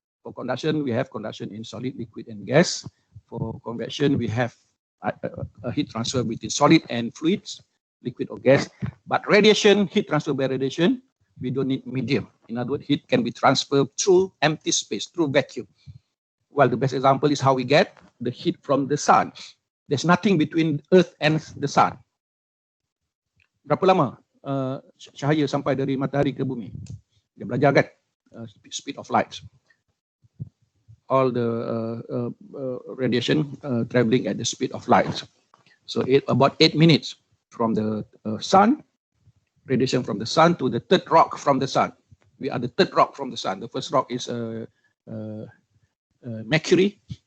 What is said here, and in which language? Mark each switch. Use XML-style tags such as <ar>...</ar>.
<en>For conduction, we have conduction in solid, liquid, and gas. For convection, we have a heat transfer between solid and fluids, liquid or gas. But radiation, heat transfer by radiation, we don't need medium. In other words, heat can be transferred through empty space, through vacuum. Well, the best example is how we get the heat from the sun. There's nothing between Earth and the sun.</en> <ms>Berapa lama cahaya sampai dari matahari ke bumi? Dia belajar kan?</ms> <en>Speed of light. All the radiation traveling at the speed of light. So about 8 minutes from the sun, radiation from the sun to the third rock from the sun. We are the third rock from the sun. The first rock is Mercury.</en>